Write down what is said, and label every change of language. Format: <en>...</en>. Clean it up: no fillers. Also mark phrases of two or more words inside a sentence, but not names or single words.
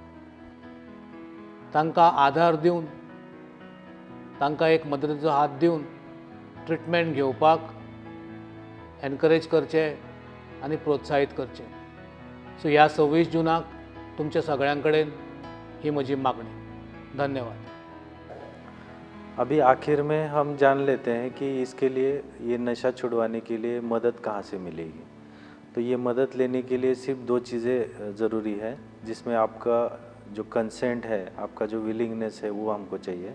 <kok>तांकां आधार दिवन, तांकां एक मदतीचो हात दिवन ट्रिटमेंट घेवपाक एनकरेज करचें आनी प्रोत्साहीत करचें। सो ह्या 26 जूनाक तुमच्या सगळ्यां कडेन ही म्हजी मागणी। धन्यवाद।</kok> <hi>अभी आखिर में हम जान लेते हैं कि इसके लिए, ये नशा छुड़वाने के लिए मदद कहाँ से मिलेगी। तो ये मदद लेने के लिए सिर्फ 2 चीज़ें ज़रूरी है, जिसमें आपका जो कंसेंट है, आपका जो विलिंगनेस है, वो हमको चाहिए।</hi>